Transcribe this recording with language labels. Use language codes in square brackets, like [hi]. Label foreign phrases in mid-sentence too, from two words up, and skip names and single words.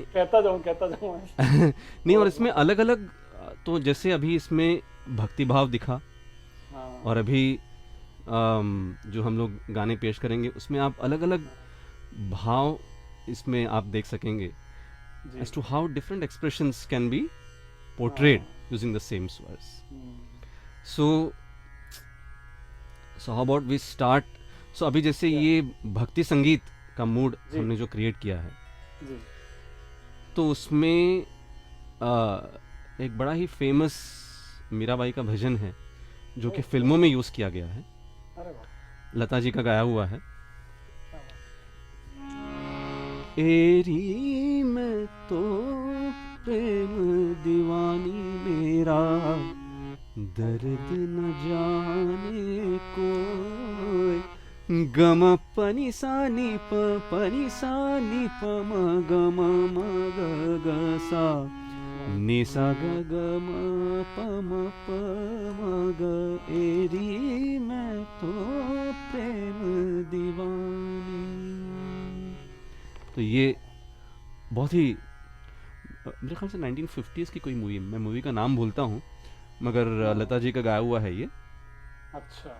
[hi] कहता जाऊं नहीं, और इसमें अलग अलग, तो जैसे अभी इसमें भक्ति भाव दिखा, हाँ, और अभी जो हम लोग गाने पेश करेंगे उसमें आप अलग अलग भाव इसमें आप देख सकेंगे, जी, [en] as to how different expressions can be portrayed [hi] हाँ, [en] using the same swears. हम्म, So, how about we start? [hi] So अभी जैसे [en] Yeah. [hi] ये भक्ति संगीत का मूड जी। हमने जो क्रिएट किया है, जी, तो उसमें एक बड़ा ही फेमस मीराबाई का भजन है जो कि ओह, फिल्मों में यूज़ किया गया है, अरे वाह, लता जी का गाया हुआ है। क्या बात। एरी मैं तो प्रेम दीवानी मेरा, दर्द न जाने कोई, गम पनी सानी प म गम म ग ग सा, नि सा ग ग म प म ग, एरी मैं तो प्रेम दीवानी। तो ये बहुत ही मेरे ख्याल से 1950s की कोई मूवी, मैं मूवी का नाम भूलता हूँ, मगर लता जी का गाया हुआ है ये। अच्छा,